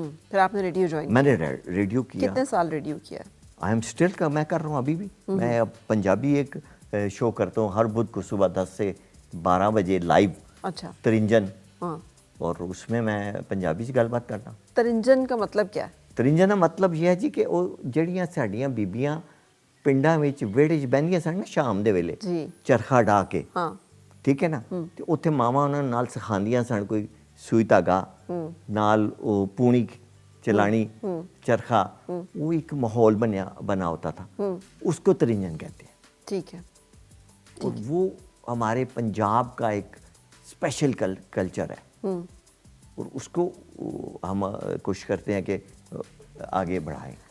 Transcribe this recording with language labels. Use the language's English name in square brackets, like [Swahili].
[Urdu] پھر آپ نے ریڈیو جوائن میں نے ریڈیو کیا. کتنے سال ریڈیو کیا؟ [English] I am still [Urdu] میں کر رہا ہوں ابھی بھی. میں اب پنجابی ایک شو کرتا ہوں ہر بدھ کو صبح 10 سے 12 بجے لائیو. اچھا. ترنجن. ہاں. اور اس میں پنجابی سے گل بات کرتا ہوں. ترنجن کا مطلب کیا ہے؟ ترنجن کا مطلب یہ ہے جی کہ [Punjabi] وہ جڑیاں ساڈیاں بیبیاں پنڈاں وچ ویڑے چ بہندیاں سن نا شام دے ویلے چرخا ڈا کے. ہاں. ٹھیک ہے نا. تے اوتھے ماواں انہاں نال سکھاندیاں سن کوئی سوئی دھاگا نال او پونی چلانی چرخا. [Urdu] وہ ایک ماحول بنا ہوتا تھا. اس کو ترنجن کہتے ہیں. ٹھیک ہے. اور وہ ہمارے پنجاب کا ایک اسپیشل کلچر ہے اور اس کو ہم کوشش کرتے ہیں کہ آگے بڑھائیں.